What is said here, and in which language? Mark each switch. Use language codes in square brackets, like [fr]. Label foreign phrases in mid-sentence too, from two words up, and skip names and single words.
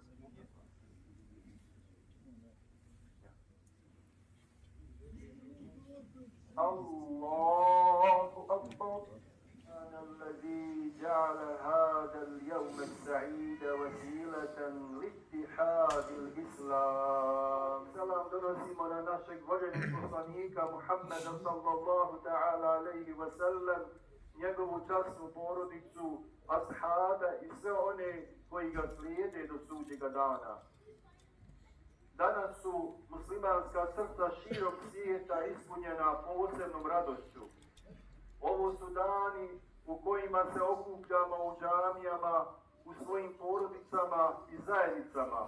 [ar] الله أكبر. أنا الذي جعل هذا اليوم السعيد وسيلة لاتحاد الإسلام. [bs] سلام donosimo na našeg voljenog poslanika Muhammeda [ar] صلى الله تعالى عليه وسلم, [bs] njegovu časnu porodicu, ashaba i sve one koji ga slijede do sudnjega dana. Danas su muslimanska srca širom svijeta ispunjena posebnom radošću. Ovo su dani u kojima se okupljamo u džamijama, u svojim porodicama i zajednicama.